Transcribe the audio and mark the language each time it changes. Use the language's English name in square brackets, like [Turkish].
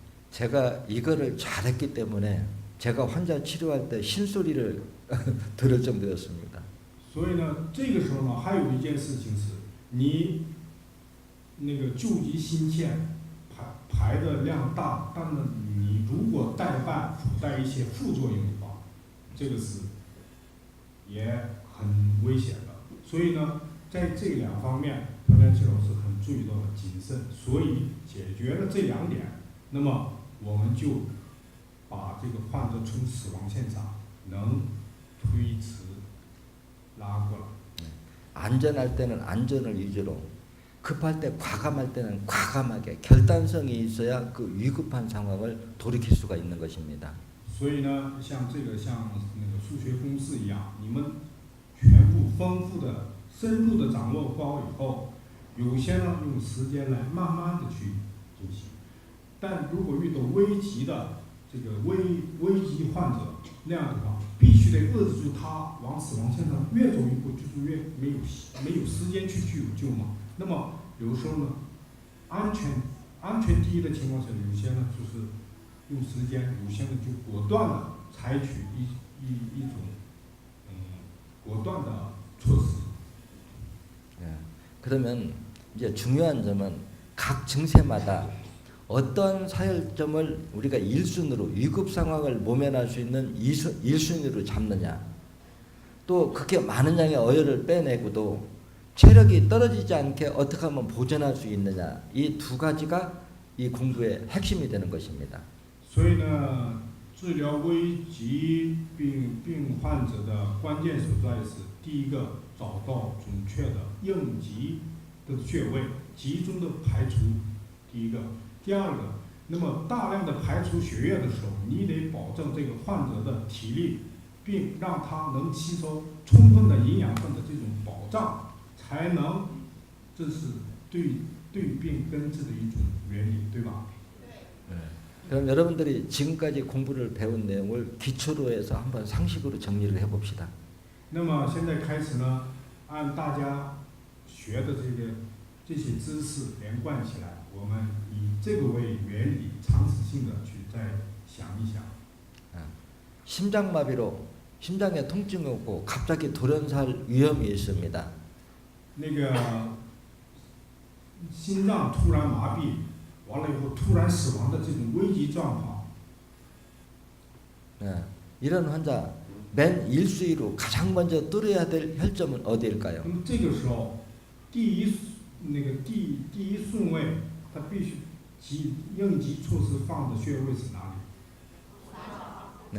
[Korean] 제가 이거를 잘했기 때문에 제가 환자 치료할 때 신소리를 들을 정도였습니다. [Chinese] 所以呢，这个时候呢，还有一件事情是，你救急心切排的量大，但是你如果附带一些副作用的话，这个是也很危险的。所以呢，在这两方面，朴元气老师很注意到了谨慎。所以解决了这2点，那么我们就把这个患者从死亡线上能推迟拉过来。 [Korean] 안전할 때는 안전을 위주로, 급할 때 과감할 때는 과감하게 결단성이 있어야 그 위급한 상황을 돌이킬 수가 있는 것입니다. [Chinese] 所以呢，像数学公式一样，你们全部丰富的、深入的掌握好以后，有些呢用时间来慢慢的去进行。但如果遇到危急的危急患者那样的话，必须得遏制住他往死亡线上越走一步，就是越没有时间去救嘛。那么有时候呢，安全第一的情况下，有些呢就是用时间，有些呢就果断的采取一种果断的措施。 [Korean] 그러면 이제 중요한 점은 각 증세마다 어떤 사혈점을 우리가 1순위로 위급 상황을 모면할 수 있는 1순위로 잡느냐, 또 그렇게 많은 양의 어혈을 빼내고도 체력이 떨어지지 않게 어떻게 하면 보존할 수 있느냐, 이 두 가지가 이 공부의 핵심이 되는 것입니다. [Chinese] 所以呢，治疗危急病患者的关键所在是：第一个，找到准确的应急的穴位，集中的排除；第一个，第二个，那么大量的排除血液的时候，你得保证这个患者的体力，并让他能吸收充分的营养分的这种保障。才能，这是对病根治的一种原理，对吧？ [Korean] 그럼 여러분들이 지금까지 공부를 배운 내용을 기초로 해서 한번 상식으로 정리를 해봅시다. [Chinese] 那么现在开始呢，按大家学的这些知识连贯起来，我们以这个为原理，常识性的去再想一想。 [Korean] 심장마비로 심장에 통증이 오고 갑자기 돌연사할 위험이 있습니다. [Chinese] 那个心脏突然麻痹，完了以后突然死亡的这种危急状况， [Korean] 이런 환자 맨 1순위로 가장 먼저 뚫어야 될 혈점은 어디일까요? [Chinese] 那么这个时候，第一顺位，它必须应急措施放的穴位是哪里？